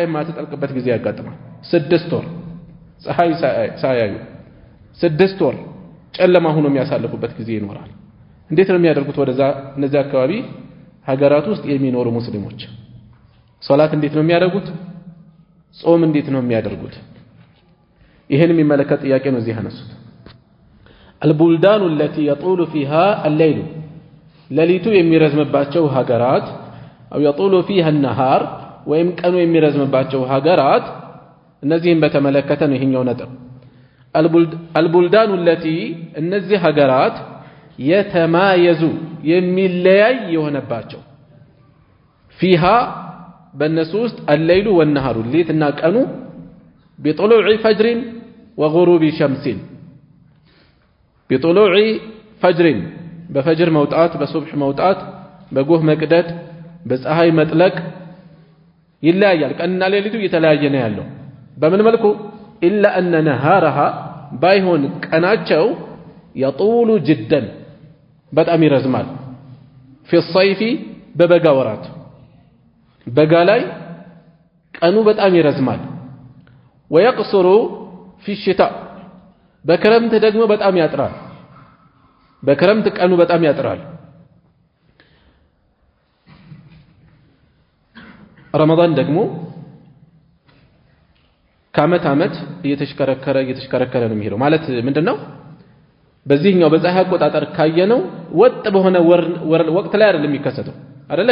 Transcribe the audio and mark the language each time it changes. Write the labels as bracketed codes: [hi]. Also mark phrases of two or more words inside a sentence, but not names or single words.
[am] ማትጠልቅበት ጊዜ ያጋጥማል 6 ወር ፀሐይ ሳያዩ 6 ወር ጨለማ ሆኖ የሚያሳልፉበት ጊዜ ይኖራል እንዴት ነው የሚያደርጉት ወደዛ እነዚህ አካባቢ ሀገራት ውስጥ የሚኖሩ ሙስሊሞች ሶላት እንዴት ነው የሚያደርጉት ጾም እንዴት ነው የሚያደርጉት ይሄን የሚመለከት ጥያቄ ነው እዚህ ያነሱት [ar] البلدان التي يطول فيها الليل [am] ሌሊቱ የሚረዝምባቸው ሀገራት [ar] أو يطول فيها النهار [am] ወይም ቀኑ የሚረዝምባቸው ሀገራት እነዚህን በተመለከተ ነው ይሄኛው ነጥብ [ar] البلدان التي [am] እነዚህ ሀገራት የተማየዙ የሚለያይ የሆነባቸው فيها በእነሱ ውስጥ [ar] الليل والنهار [am] ሌሊትና ቀኑ [ar] بطلوع فجر وغروب شمس بطلوع فجر [am] በፈጅር መውጣት በሱብህ መውጣት በጎህ መቅደድ በፀሐይ መጥለቅ ይለያያል ቀንና ሌሊቱ የተለያየ ነው ያለው በምን መልኩ [ar] إلا أن نهارها [am] ባይሆን ቀናቸው [ar] يطول جدا [am] በጣም ይረዝማል [ar] في الصيف [am] በበጋ ወራት በጋ ላይ ቀኑ በጣም ይረዝማል [ar] ويقصر في الشتاء [am] በክረምት ደግሞ በጣም ያጥራል በክረምት ቀኑ በጣም ያጥራል ረመዳን ደግሞ ከዓመት ዓመት እየተሽከረከረ ነው የሚሄደው ማለት ምንድነው በዚህኛው በፀሐይ አቆጣጠር ካየነው ወጥ በሆነ ወቅት ላይ አይደለም የሚከሰተው አይደል